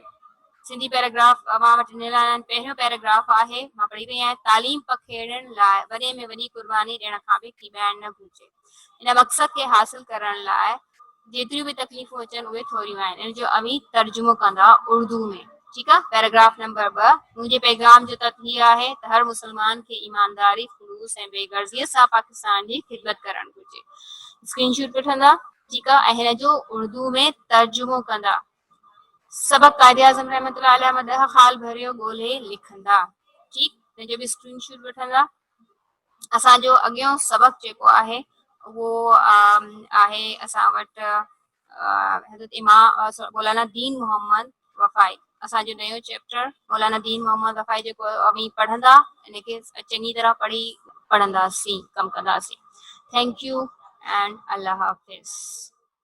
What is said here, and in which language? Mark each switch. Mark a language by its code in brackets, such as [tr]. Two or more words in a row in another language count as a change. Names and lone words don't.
[sd] सिंधी पैराग्राफ मां वटि ॾिनल आहिनि। पहिरियों पैराग्राफ आहे, मां पढ़ी रही आहियां। तालीम पखेड़ण लाइ वॾे में वॾी कुर्बानी ॾियण खां बि कीबाइण न घुरिजे। इन मक़सद खे हासिल करण लाइ जेतिरियूं बि तकलीफ़ूं अचनि उहे थोरियूं आहिनि। इन जो अमी तर्जुमो कंदा उर्दू में। [ur] ٹھیک ہے. [sd] پیراگراف نمبر 2 مجھے پیغام جو تطہیہ ہے تو ہر مسلمان کے ایمانداری خلوص ऐं बेगर्ज़ीअ सां पाकिस्तान जी ख़िदमत करणु घुरिजे. स्क्रीनशॉट वठंदा. ठीकु आहे. ऐं हिन जो उर्दू में तर्जुमो कंदा. सबक कायदे आज़म रहमतुल्लाह अलैह मदह ख़ाल भरियो ॻोल्हे लिखंदा. ठीकु. हिन जो बि स्क्रीनशॉट वठंदा. असांजो अॻियों सबक जेको आहे उहो आहे असां वटि हज़रत मौलाना दीन मोहम्मद वफ़ाई. असांजो नयो चैप्टर मौलाना दीन मोहम्मद वफ़ाई जेको अभी पढ़ंदा इनखे चङी तरह पढ़ंदासीं, कमु कंदासीं. [en] thank you and [ur] اللہ حافظ.